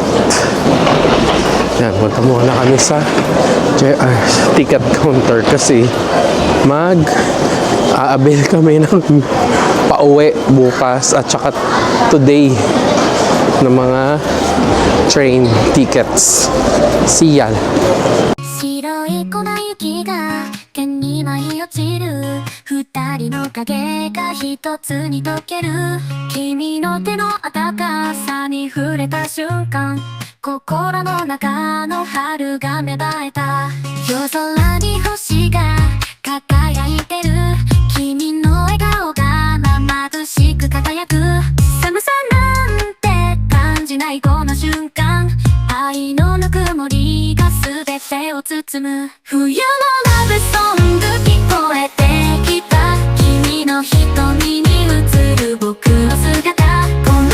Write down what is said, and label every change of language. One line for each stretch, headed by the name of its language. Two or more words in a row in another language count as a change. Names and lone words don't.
Filipino: Yan, punta muna kami sa JR
English: ticket counter
Filipino: kasi aabil kami ng pauwi bukas at saka today ng mga
English: train tickets. See ya!
Japanese: 白い粉雪が剣に舞い落ちる二人の影が一つに溶ける君の手の温かさに触れた瞬間心の中の春が芽生えた夜空に星が輝いてる君の笑顔が眩しく輝く寒さなんて感じないこの瞬間愛のぬくもりが全てを包む冬のラブソング聞こえてきた君の瞳に映る僕の姿この